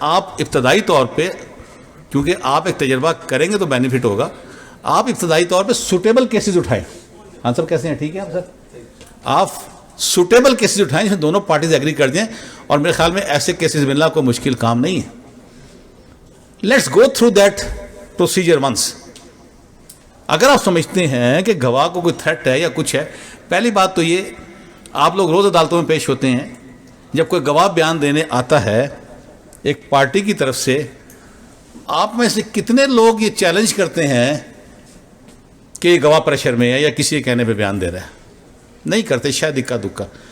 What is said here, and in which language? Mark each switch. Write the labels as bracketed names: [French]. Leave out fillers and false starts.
[Urdu] آپ ابتدائی طور پہ, کیونکہ آپ ایک تجربہ کریں گے تو بینیفٹ ہوگا, آپ ابتدائی طور پہ سوٹیبل کیسز اٹھائیں. آنسر کیسے ہیں, ٹھیک ہے سر, آپ سوٹیبل کیسز اٹھائیں جس میں دونوں پارٹیز ایگری کر دیں, اور میرے خیال میں ایسے کیسز ملنا کوئی مشکل کام نہیں ہے. [English] Let's go through that procedure once. [Urdu] اگر آپ سمجھتے ہیں کہ گواہ کو کوئی تھریٹ ہے یا کچھ ہے, پہلی بات تو یہ, آپ لوگ روز عدالتوں میں پیش ہوتے ہیں, جب کوئی گواہ بیان دینے آتا ہے ایک پارٹی کی طرف سے, آپ میں سے کتنے لوگ یہ چیلنج کرتے ہیں کہ یہ گواہ پریشر میں ہے یا کسی کے کہنے پہ بیان دے رہا ہے؟ نہیں کرتے, شاید اکا دکا.